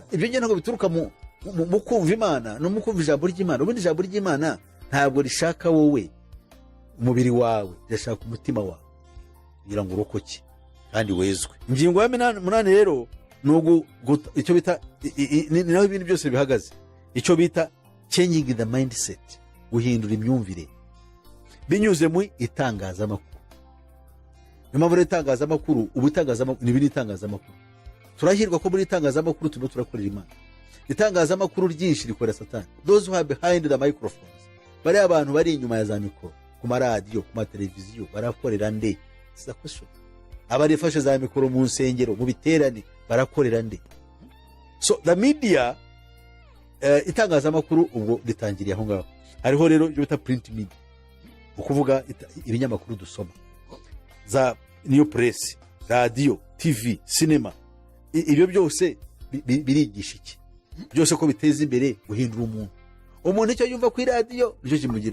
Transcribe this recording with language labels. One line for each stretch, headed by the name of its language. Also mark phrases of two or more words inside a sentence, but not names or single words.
Kinyarwanda: Ibyo nge ntabwo bituruka mu kumva Imana no mu kumva ijambo ry'Imana. Ubundi ijambo ry'Imana ntabwo rishaka wowe umubiri wawe, irashaka umutima wawe kugira ngo urokoke kandi wezwe. Ingingo ya munani rero ni icyo bita ni naho ibintu byose bihagaze, icyo bita
English: changing the mindset,
Kinyarwanda: guhindura imyumvire binyuze mu itangazamakuru. Niyo mpamvu itangazamakuru, ubu itangazamakuru ni itangazamakuru, turahirwa ko muri itangazamakuru turimo turakorera Imana. Itangazamakuru ryinshi rikora Satani.
English: Those who are behind the microphones,
Kinyarwanda: bari abantu bari inyuma ya za mikoro, ku maradiyo, ku mateleviziyo, barakorera nde?
English: It's a question.
Kinyarwanda: Abarifashe za mikoro mu nsengero, mu biterane, barakorera nde?
English: So the media,
Kinyarwanda: itangazamakuru ubwo ritangiriye aho ngaho. Hariho rero ibyo bita
English: print media,
Kinyarwanda: ukuvuga ibinyamakuru dusoma, za
English: new press,
Kinyarwanda: radio, TV, cinema. Ibyo byose birigisha iki? Byose ko biteza imbere guhindura umuntu icyo yumva ku radio nicyo kimugira.